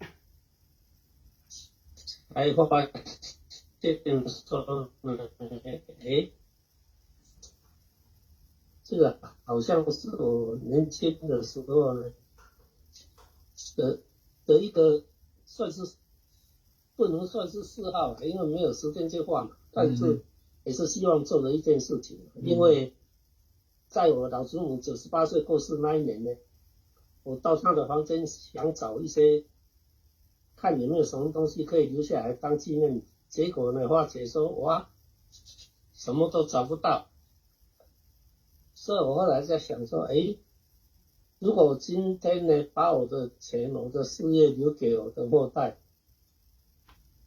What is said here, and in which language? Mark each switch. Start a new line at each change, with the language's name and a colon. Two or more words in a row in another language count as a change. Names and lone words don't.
Chinese: 才發現說，這個好像是我年輕的時候呢的一個算是不能算是嗜好，因為沒有時間去畫嘛，但是也是希望做的一件事情。因為在我老祖母98歲過世那一年呢，我到她的房間想找一些。看有沒有什麼東西可以留下來當紀念，結果呢，發覺說哇，什麼都找不到，所以我後來在想說，如果我今天呢，把我的錢、我的事業留給我的後代，